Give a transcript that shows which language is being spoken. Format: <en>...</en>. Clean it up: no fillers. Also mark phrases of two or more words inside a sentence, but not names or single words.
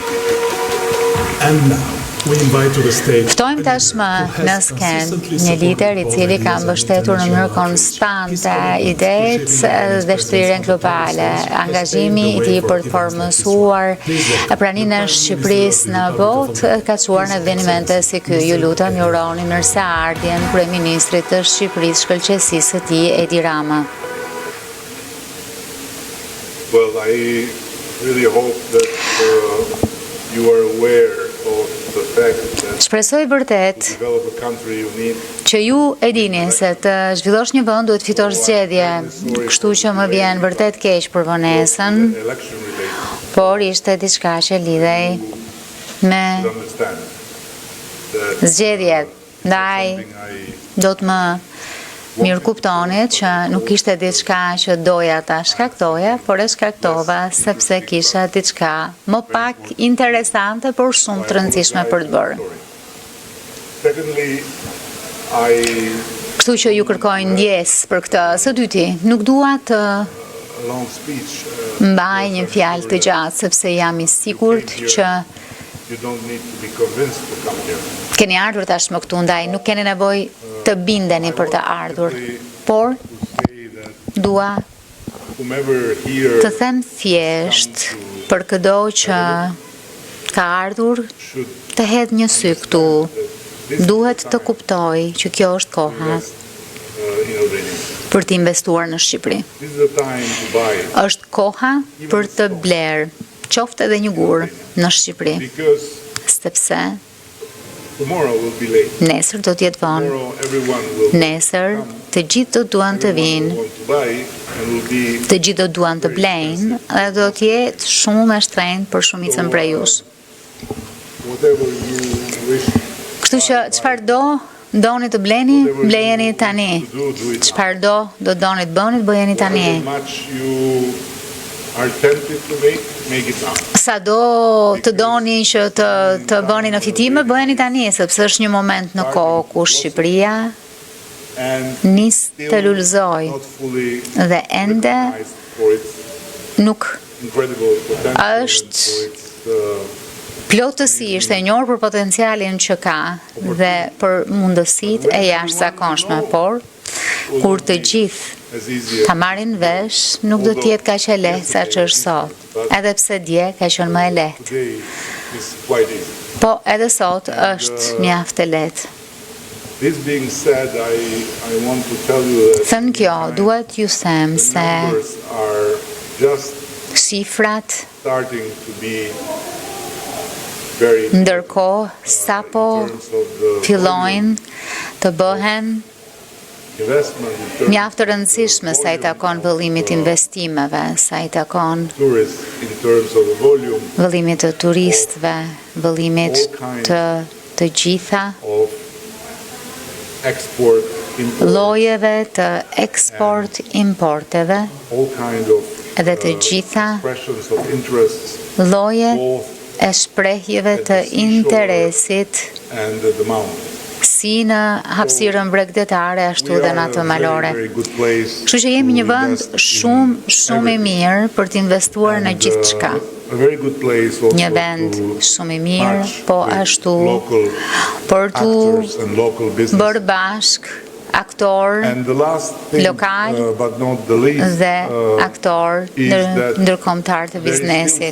<sq>Ftojmë tashmë në sken një lider i cili ka mbështetur në mënyrë konstante idetë dhe shtrirjen globale, angazhimi i tij për të formësuar praninë e Shqipërisë në botë ka çuar në evente si ky. Ju lutem, ju uroni mirëseardhjen kryeministrit të Shqipërisë, shkëlqësisë së tij Edi Rama.</sq> <en>Well, I really hope that you are aware of the fact that</en> <sq>Shpresoj vërtet</sq> <en>to develop a country you need</en> <sq>që ju e dini se të zhvillosh një vend duhet fitosh zgjedhje, kështu që më vjen vërtet keq për vonesën,</sq> <en>election related</en> <sq>por ishte diçka që lidhej me</sq> <en>to understand that</en> <sq>zgjedhjet. Ndaj do të më mirë kuptonit që nuk ishte diçka që doja ta shkaktoja, por e shkaktova sepse kisha diçka më pak interesante, por shumë të rëndësishme për të bërë.</sq> <en>secondly I</en> <sq>Kështu që ju kërkoj ndjes për këtë. Së dyti, nuk dua të</sq> <en>a long speech</en> <sq>mbaj një fjalë të gjatë sepse jam i sigurt që</sq> <en>you don't need to be convinced to come here.</en> <sq>keni ardhur tashmë këtu, ndaj nuk keni nevojë të bindeni për të ardhur, por</sq> <en>To say that</en> <sq>dua</sq> <en>whomever here</en> <sq>të them thjesht për çdo që ka ardhur</sq> <en>should</en> <sq>të hedh një sy këtu. Duhet të kuptoj që kjo është koha innovating. për të investuar në Shqipëri.</sq> <en>This is the time to buy</en> <sq>Është koha për të bler, qoftë edhe një gur në Shqipëri, because sepse</sq> <en>tomorrow will be late.</en> <sq>nesër do të jetë vonë.</sq> <en>Tomorrow everyone will</en> <sq>Nesër të gjithë do duan të vinë,</sq> <en>want to buy and will be</en> <sq>të gjithë do duan të blejnë dhe do të jetë shumë e shtrenjtë për shumicën prej jush.</sq> <en>whatever you wish</en> <sq>Kështu që çfarë doni të bleni, blejeni tani. Çfarë do doni të bëni, bëjeni tani.</sq> <en>however much you are tempted to make it now.</en> <sq>Sa do të doni që të bëni në fitime, bëjeni tani, sepse është një moment në kohë ku Shqipëria And nis të lulëzoj</sq> <en>not fully</en> <sq>dhe ende</sq> <en>recognized for its</en> <sq>nuk</sq> <en>incredible potential</en> <sq>Është</sq> <en>and for its</en> <sq>plotësisht e njohur për potencialin që ka dhe për mundësitë e jashtëzakonshme, por kur të gjithë</sq> <en>as easy</en> <sq>ta marrin vesh, nuk do të jetë kaq e lehtë sa që është sot. Edhe pse dje ka qenë më e lehtë.</sq> <en>today is quite easy.</en> <sq>Po edhe sot është mjaft e lehtë.</sq> <en>This being said, I want to tell you that</en> <sq>Thënë kjo, duhet ju them the se</sq> <en>numbers are just</en> <sq>shifrat</sq> <en>starting to be very</en> <sq>ndërkohë sapo</sq> <en>in terms of the</en> <sq>fillojnë të bëhen</sq> <en>investment in terms</en> <sq>mjaft të rëndësishme sa i takon vëllimit investimeve, sa i takon</sq> <en>of tourists, in terms of the volume</en> <sq>vëllimit të turistëve, vëllimit të gjitha</sq> <en>of export, import,</en> <sq>llojeve të eksport-importeve</sq> <en>all kind of</en> <sq>edhe të gjitha</sq> <en>expressions of interests,</en> <sq>lloje both e shprehjeve të interesit</sq> <en>and the demand.</en> <sq>si në hapësirën bregdetare ashtu dhe në atë malore. Kështu që jemi një vend shumë i mirë për të investuar në gjithçka. Një vend shumë i mirë, po ashtu për të bërë bashk aktor lokal dhe aktor ndërkombëtar të biznesit.</sq>